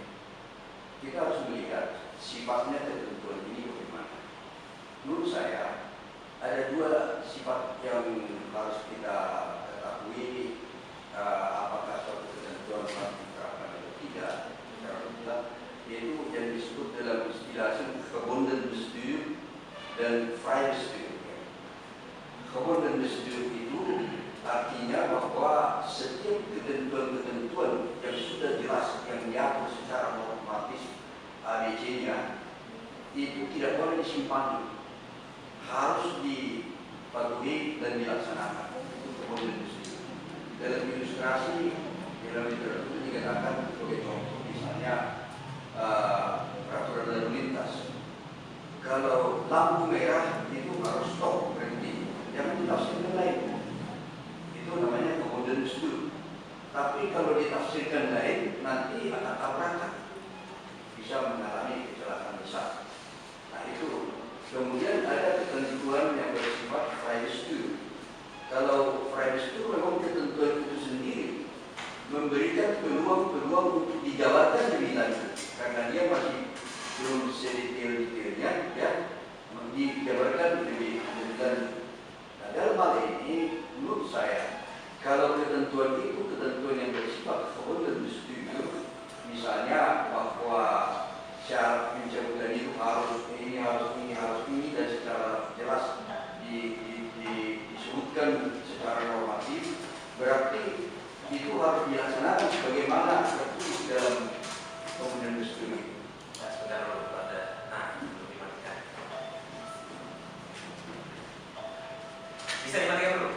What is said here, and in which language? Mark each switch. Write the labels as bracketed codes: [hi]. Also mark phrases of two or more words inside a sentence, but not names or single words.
[id] Kita harus melihat sifatnya ketentuan ini bagaimana. Menurut saya ada dua sifat yang harus kita ketahui, apakah suatu ketentuan harus diterapkan atau tidak secara mutlak, yaitu yang disebut dalam istilah [nl] gebonden bestuur [id] dan [nl] vrije bestuur. Gebonden bestuur [id] itu artinya bahwa setiap ketentuan-ketentuan yang sudah jelas, yang diatur secara otomatis ABC-nya, itu tidak boleh disimpan, harus dipatuhi dan dilaksanakan. Itu [nl] gebonden bestuur. [id] Dalam ilustrasi, dalam literatur dikatakan sebagai contoh, misalnya peraturan lalu lintas. Kalau lampu merah itu harus stop, berhenti, jangan ditafsirkan lain. Itu namanya [nl] gebonden bestuur. [id] Tapi kalau ditafsirkan lain, nanti akan tabrakan, bisa mengalami kecelakaan besar. Nah itu. Kemudian ada ketentuan yang bersifat [nl] vrije bestuur. [id] Kalau [nl] vrije bestuur [id] memang ketentuan itu sendiri memberikan peluang-peluang untuk dijabarkan lebih lanjut, karena dia masih belum sedetail-detailnya, ya, dijabarkan lebih lanjut. Nah, dalam hal ini, menurut saya, kalau ketentuan itu ketentuan yang bersifat [nl] gebonden bestuur, [id] misalnya bahwa syarat pencabutan itu harus ini, dan secara jelas disebutkan secara normatif, berarti itu harus dilaksanakan sebagaimana tertulis dalam [nl] gebonden bestuur. [id] Sebentar dulu pada belum dimatikan. Bisa dimatikan.